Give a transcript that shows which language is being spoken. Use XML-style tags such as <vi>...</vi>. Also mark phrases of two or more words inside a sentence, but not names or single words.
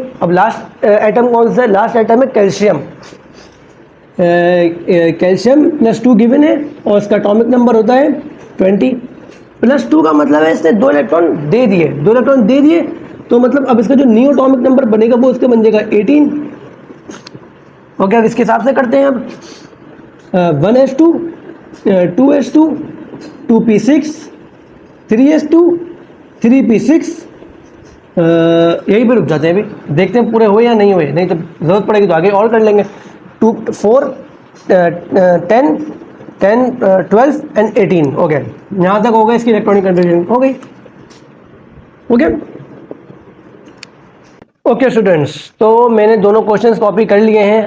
<hi>अब</hi> <en>last atom</en> <hi>कौन सा है,</hi> <en>last atom</en> <hi>है कैल्शियम। कैल्शियम +2 गिवन है और इसका</hi> <en>atomic number</en> <hi>होता है 20। +2 का मतलब है इसने 2 इलेक्ट्रॉन दे दिए, 2 इलेक्ट्रॉन दे दिए, तो मतलब अब इसका जो</hi> <en>new atomic number</en> <hi>बनेगा वो इसका बन जाएगा 18। ओके, अब इसके हिसाब से करते हैं। अब 1s2, 2s2, 2p6, 3s2, 3p6। यही पे रुक जाते हैं, अभी देखते हैं पूरे हुए या नहीं हुए, नहीं तो जरूरत पड़ेगी तो आगे और कर लेंगे। 2 4 10 10 12 एंड 18। ओके, यहाँ तक हो गया, इसकी</hi> <en>electronic configuration</en> <hi>हो गई।</hi> <en>okay okay students,</en> <hi>तो मैंने दोनों</hi> <en>questions copy</en> <hi>कर लिए हैं।</hi>